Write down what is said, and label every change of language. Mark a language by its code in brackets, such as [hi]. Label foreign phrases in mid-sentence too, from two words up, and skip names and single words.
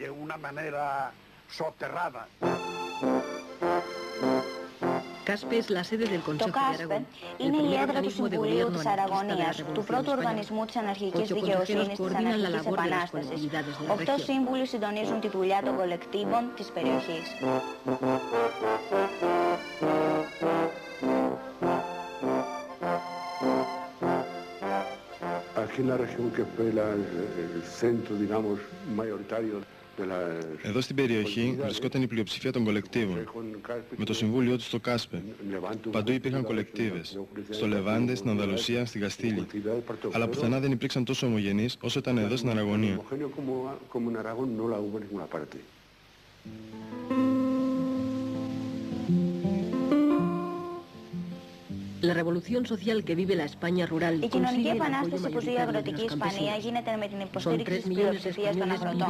[el] Το ΚΑΣΠΕ είναι η έδρα του Συμβουλίου της Αραγωνίας, του πρώτου οργανισμού της αναρχικής δικαιοσύνης της Αναρχικής Επανάστασης. 8 σύμβουλοι συντονίζουν τη δουλειά των κολεκτίβων της περιοχής. [es] Aquí en la región que fue el centro, digamos, mayoritario. [el] Εδώ στην περιοχή βρισκόταν η πλειοψηφία των κολεκτίβων, με το συμβούλιο του στο Κάσπε. Παντού υπήρχαν κολεκτίβες, στο Λεβάντε, στην Ανδαλουσία, στην Καστήλη. Αλλά πουθενά δεν υπήρξαν τόσο ομογενείς όσο ήταν εδώ στην Αραγωνία. Η κοινωνική επανάσταση που ζει η αγροτική Ισπανία γίνεται με την υποστήριξη της πλειοψηφίας των αγροτών.